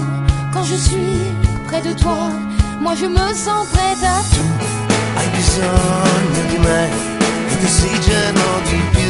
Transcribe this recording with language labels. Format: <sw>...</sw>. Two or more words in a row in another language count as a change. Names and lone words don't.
<fr>Quand je suis près de toi, moi je me sens prête à tout.</fr> <it>Hai bisogno di me ed ossigeno di più.</it>